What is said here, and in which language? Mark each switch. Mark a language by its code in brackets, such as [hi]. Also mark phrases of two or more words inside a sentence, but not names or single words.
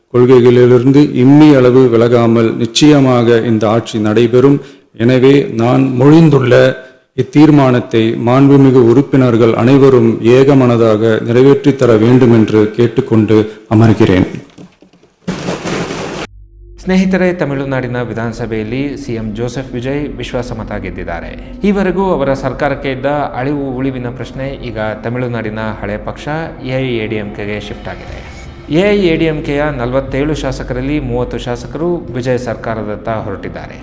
[ta] கொள்கைகளிலிருந்து இம்மி அளவு விலகாமல் நிச்சயமாக இந்த ஆட்சி நடைபெறும். எனவே நான் மொழிந்துள்ள இத்தீர்மானத்தை மாண்புமிகு உறுப்பினர்கள் அனைவரும் ஏகமனதாக நிறைவேற்றித் தர வேண்டும் என்று கேட்டுக்கொண்டு அமர்கிறேன். [kn] ಸ್ನೇಹಿತರೆ, ತಮಿಳುನಾಡಿನ ವಿಧಾನಸಭೆಯಲ್ಲಿ ಸಿಎಂ ಜೋಸೆಫ್ ವಿಜಯ್ ವಿಶ್ವಾಸಮತ ಗೆದ್ದಿದ್ದಾರೆ. ಈವರೆಗೂ ಅವರ ಸರ್ಕಾರಕ್ಕೆ ಇದ್ದ ಅಳಿವು ಉಳಿವಿನ ಪ್ರಶ್ನೆ ಈಗ ತಮಿಳುನಾಡಿನ ಹಳೆ ಪಕ್ಷ ಎಐಎಡಿಎಂಕೆಗೆ ಶಿಫ್ಟ್ ಆಗಿದೆ. ಎಐಎಡಿಎಂಕೆಯ 47 ಶಾಸಕರಲ್ಲಿ 30 ಶಾಸಕರು ವಿಜಯ್ ಸರ್ಕಾರದತ್ತ ಹೊರಟಿದ್ದಾರೆ.